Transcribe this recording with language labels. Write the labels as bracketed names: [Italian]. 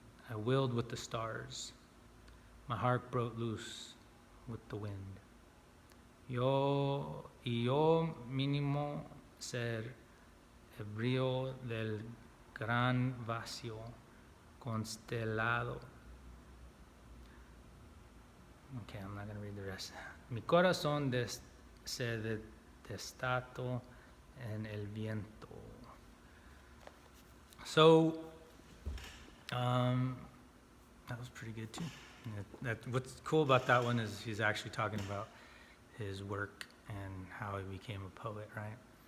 [English] I willed with the stars. My heart broke loose with the wind. [Spanish] Yo mínimo ser ebrio del gran vacío, constelado. [English] Okay, I'm not going to read the rest. [Spanish] Mi corazón se desató en el viento. [English] So, that was pretty good too. What's cool about that one is he's actually talking about his work and how he became a poet, right?